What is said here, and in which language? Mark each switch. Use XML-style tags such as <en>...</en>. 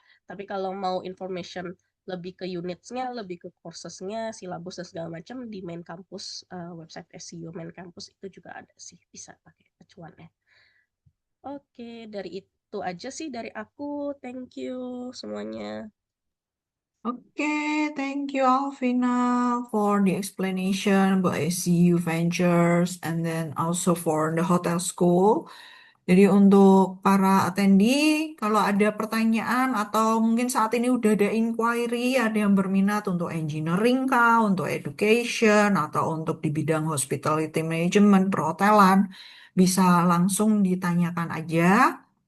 <id>Tapi kalau mau information lebih ke unitsnya, lebih ke coursesnya, silabus dan segala macam di main campus, website SEO main campus itu juga ada sih. Bisa pakai acuannya. Oke, dari itu aja sih dari aku.</id> <en>Thank you</en> <id>semuanya.</id> <en>Okay, thank you, Alvina, for the explanation about SCU Ventures and then also for the hotel school.</en> <id>Jadi untuk para attendee, kalau ada pertanyaan atau mungkin saat ini udah ada inquiry, ada yang berminat untuk engineering kah, untuk education, atau untuk di bidang hospitality management, perhotelan, bisa langsung ditanyakan aja.</id>